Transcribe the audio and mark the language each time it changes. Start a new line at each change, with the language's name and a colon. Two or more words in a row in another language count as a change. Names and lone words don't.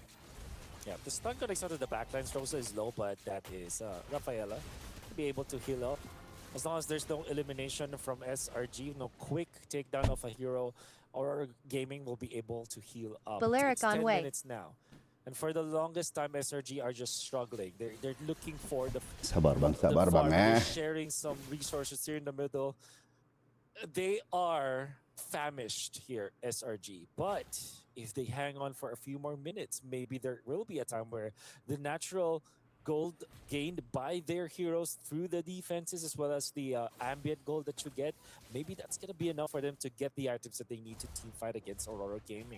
English: Yeah, the stun connects out of the backlines. Rosa is low, but that is Rafaela to be able to heal up. As long as there's no elimination from SRG, no quick takedown of a hero, Aurora Gaming will be able to heal up. Valeric It's 10 on way. minutes now. And for the longest time, SRG are just struggling. They're looking for the
Indonesian: Sabar bang, sabar
English: the bang farmers sharing some resources here in the middle. They are famished here, SRG. But if they hang on for a few more minutes, maybe there will be a time where the natural gold gained by their heroes through the defenses as well as the ambient gold that you get, maybe that's going to be enough for them to get the items that they need to team fight against Aurora Gaming.